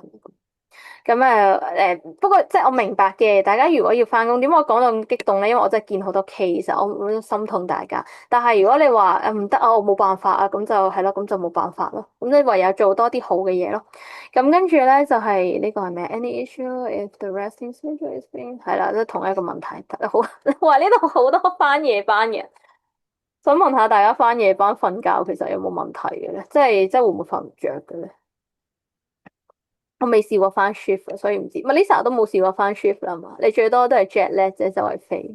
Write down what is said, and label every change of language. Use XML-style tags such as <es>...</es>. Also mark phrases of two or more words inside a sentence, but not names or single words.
<yue>咁不過即係我明白嘅，大家如果要翻工，點解我講到咁激動咧？因為我真係見好多 case，我都心痛大家。但係如果你話唔得啊，我冇辦法啊，咁就係咯，咁就冇辦法咯。咁你唯有做多啲好嘅嘢咯。咁跟住咧就係呢個係咩 ？</yue> <en>Any issue if the resting schedule is being</en> <yue>係啦，都同一個問題。好，話呢度好多翻夜班嘅人。想問下大家翻夜班瞓覺其實有冇問題嘅咧？即係會唔會瞓唔着嘅咧？我未試過翻 shift，所以唔知。Melissa 都冇試過翻 shift 啦嘛？你最多都係</yue> <en>jet lag</en> <yue>啫，周圍飛。</yue>